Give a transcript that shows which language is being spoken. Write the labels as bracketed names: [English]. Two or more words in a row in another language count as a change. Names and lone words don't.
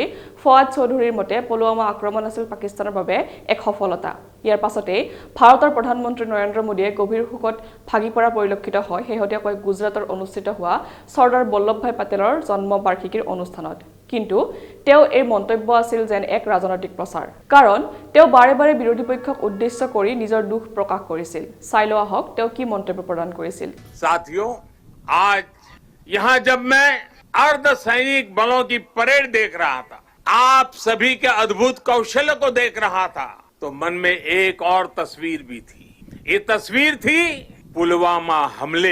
[Assamese] ফৱাদ চৌধুৰীৰ মতে পুলৱামা আক্ৰমণ আছিল পাকিস্তানৰ বাবে এক সফলতা ইয়াৰ পাছতে ভাৰতৰ প্ৰধানমন্ত্ৰী নৰেন্দ্ৰ মোদীয়ে গভীৰ শোকত ভাগি পৰা পৰিলক্ষিত হয় হেহতিয়াকৈ গুজৰাটৰ অনুষ্ঠিত হোৱা চৰ্দাৰ বল্লভভাই পেটেলৰ জন্ম বাৰ্ষিকীৰ অনুষ্ঠানত কিন্তু তেওঁ এই মন্তব্য আছিল যেন এক ৰাজনৈতিক প্ৰচাৰ কাৰণ তেওঁ বাৰে বাৰে বিৰোধী পক্ষক উদ্দেশ্য কৰি নিজৰ দুখ প্ৰকাশ কৰিছিল চাইলো আহক তেওঁ কি মন্তব্য প্ৰদান কৰিছিল [Hindi] साथियों आज यहाँ जब मैं अर्धसैनिक बलों की परेड देख रहा था आप सभी के अद्भुत कौशल को देख रहा था तो मन में एक और तस्वीर भी थी ये तस्वीर थी पुलवामा हमले